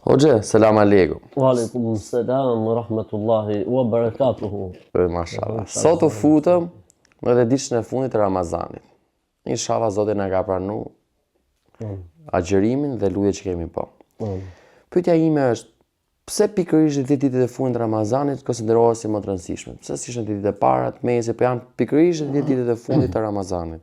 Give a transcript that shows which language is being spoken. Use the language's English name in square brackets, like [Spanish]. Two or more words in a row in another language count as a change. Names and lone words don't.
[Albanian] Hoxha, [Arabic] سلام عليكم. وعليكم السلام ورحمة الله وبركاته. Mashallah. [Albanian] Sot u futëm edhe ditën e fundit të Ramazanit. Inshallah Zoti na ka pranuar agjërimin dhe lutjet që kemi bë. Pyetja ime është, pse pikërisht ditët e fundit të Ramazanit konsiderohen si më të rëndësishme? Pse s'ishin ditët e para, të mesit, po janë pikërisht ditët e fundit të Ramazanit?